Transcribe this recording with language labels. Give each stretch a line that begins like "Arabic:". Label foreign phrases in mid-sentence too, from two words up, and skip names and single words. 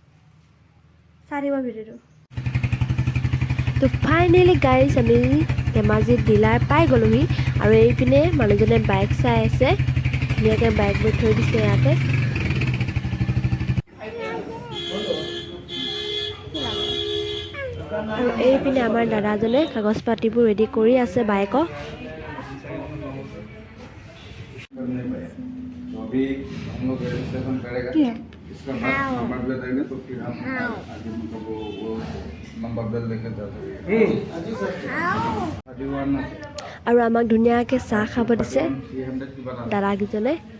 Assamese: তো
English: finally guys
Assamese: আমি ধেমাজি ডিলাৰ পাই গ'লোহি আৰু এইপিনে মানুহজনে বাইক চাই আছে ধুনীয়াকৈ বাইকবোৰ থৈ দিছে ইয়াতে আৰু এইপিনে আমাৰ দাদাজনে কাগজ পাতিবোৰ ৰেডি কৰি আছে বাইকৰ
Hindi: अभी हम लोग रजिस्ट्रेशन करेगा इसका नंबर दे देंगे तो फिर हम आगे मतलब वो नंबर दे देंगे
Assamese: আৰু আমাক ধুনীয়াকৈ চাহ খাব দিছে দাদাকেইজনে